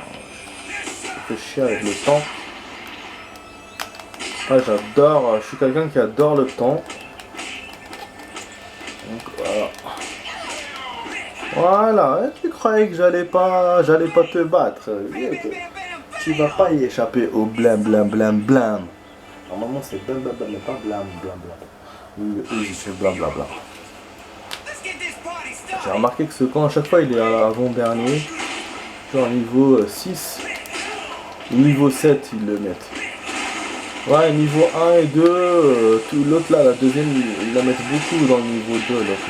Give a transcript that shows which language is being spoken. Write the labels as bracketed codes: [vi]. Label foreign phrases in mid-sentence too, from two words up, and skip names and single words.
[fr] Je fais chier avec le temps. Ah, j'adore, je suis quelqu'un qui adore le temps. Donc voilà. Voilà, et tu croyais que j'allais pas te battre. Tu vas pas y échapper au blam blam blam blam. Normalement c'est blam blam blam, mais pas blam blam blam. Oui, c'est blam blam blam. J'ai remarqué que ce camp à chaque fois il est à l'avant-dernier. Genre niveau 6. Niveau 7 ils le mettent. Ouais, niveau 1 et 2, l'autre là, la deuxième, ils la mettent beaucoup dans le niveau 2, l'autre là.